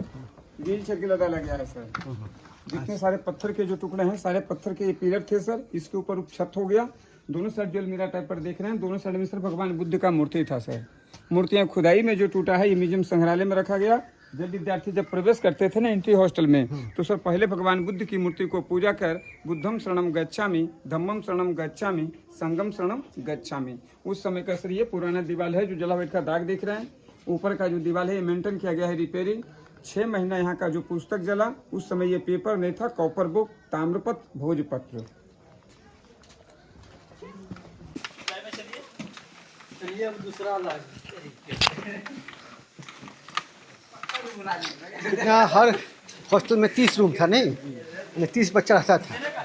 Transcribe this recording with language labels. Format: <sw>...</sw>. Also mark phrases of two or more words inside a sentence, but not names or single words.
<hi>व्हील चेयर के लगा गया है सर। जितने सारे पत्थर के जो टुकड़े हैं, सारे पत्थर के ये पिलर थे सर। इसके ऊपर छत हो गया। दोनों साइड जो अलमीरा टाइप पर देख रहे हैं, दोनों साइड में सर भगवान बुद्ध का मूर्ति था सर। मूर्तियां खुदाई में जो टूटा है ये म्यूजियम संग्रहालय में रखा गया। जब विद्यार्थी जब प्रवेश करते थे ना</hi> <en>entry hostel</en> <hi>में, तो सर पहले भगवान बुद्ध की मूर्ति को पूजा कर</hi> <pi>बुद्धम शरणम गच्छामि, धम्मम शरणम गच्छामि, संगम शरणम गच्छामि।</pi> <hi>उस समय का सर ये पुराना दीवार है जो जलावट का दाग देख रहे हैं। ऊपर का जो दीवार है ये मेंटेन किया गया है, रिपेयरिंग। 6 महीना यहाँ का जो पुस्तक जला, उस समय ये पेपर नहीं था,</hi> <en>copper book,</en> <hi>ताम्रपत्र, भोजपत्र। कितना हर हॉस्टल में 30 रूम था नहीं, 30 बच्चा रहता था।</hi>